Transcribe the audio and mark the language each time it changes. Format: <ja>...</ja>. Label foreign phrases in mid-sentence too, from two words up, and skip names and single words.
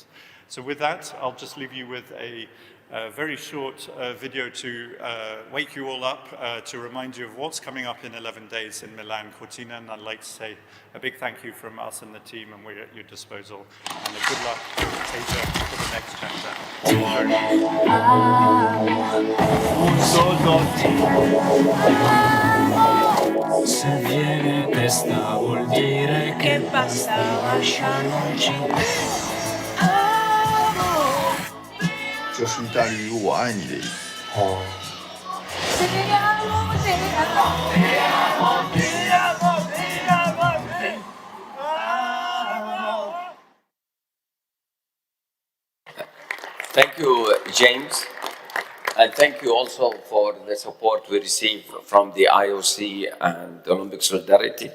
<en>So with that, I'll just leave you with a very short video to wake you all up, to remind you of what's coming up in 11 days in Milan Cortina, and I'd like to say a big thank you from us and the team, and we're at your disposal. And a good luck, Asia, for the next chapter.</en> <it>Se viene testa vuol dire che basta lasciarci.</it> <zh>就是意大利语"我爱你"的意思。哦。</zh> <en>Thank you, James. And thank you also for the support we receive from the IOC and Olympic Solidarity.</en>